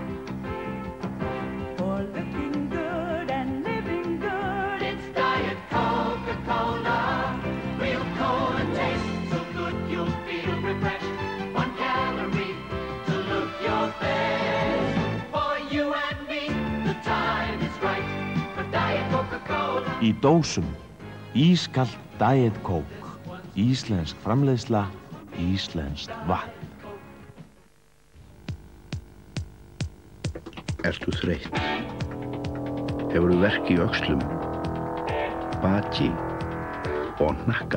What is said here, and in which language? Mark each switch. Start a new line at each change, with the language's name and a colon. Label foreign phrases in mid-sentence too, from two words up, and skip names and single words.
English: For looking good and living good. It's Diet Coca-Cola. Real cola tastes so good you'll feel refreshed. 1 calorie to look your best. For you and me, the time is right for Diet Coca-Cola.
Icelandic: Í dósum, ískalt Diet Coke, íslensk framleiðsla, íslenskt vatn. Ertu þreytt? Hefurðu verk í öxlum, baki og hnakka?